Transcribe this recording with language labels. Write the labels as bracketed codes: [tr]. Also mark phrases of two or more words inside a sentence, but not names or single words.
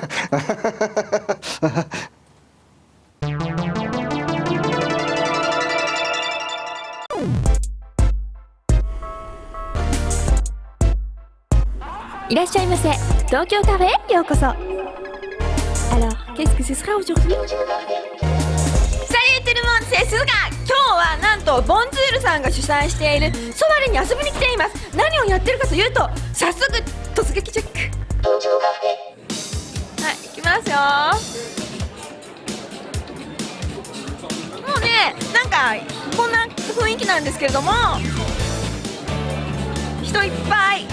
[fr] Il a chez monsieur, Tokyo Café, yokoso. Alors, qu'est-ce que ce sera aujourd'hui? Salut tout le monde, c'est Suzuka. [ja] 今日はなんとボンズールさんが主催しているソワレに遊びに来ています。何をやってるかというと、早速突撃チェック。はい、行きますよ。もうね、なんかこんな雰囲気なんですけれども、人いっぱい。